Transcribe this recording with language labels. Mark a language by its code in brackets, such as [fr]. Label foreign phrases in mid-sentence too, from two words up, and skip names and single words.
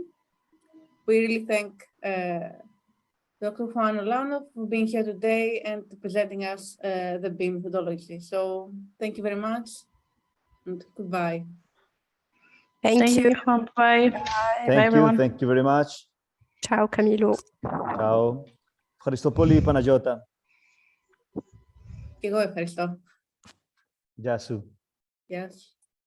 [en] We really thank Dr. Juan Olano for being here today and presenting us the BIM methodology. So thank you very much and goodbye. Thank you. Juan. Bye. Thank you. Everyone. Thank you very much. Ciao, Camilo. Ciao. [el] Ευχαριστώ πολύ, Παναγιώτα. Και εγώ ευχαριστώ. Γεια σου. Γεια σου.